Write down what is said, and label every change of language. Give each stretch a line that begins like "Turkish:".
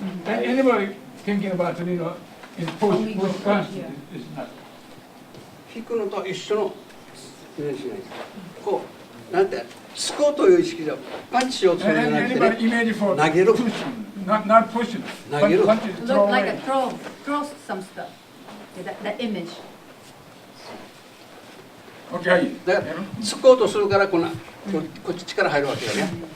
English: Anybody thinking about in push constant is not.
Japanese: 引くのと一緒のイメージしないです。こうなんて突こうという意識じゃパンチしようとするんじゃなくてね、投げる。
English: Not pushing.
Japanese: 投げる。
English: Look like a throw some stuff. That image. Okay.
Japanese: だから突こうとするからこっち力入るわけよね。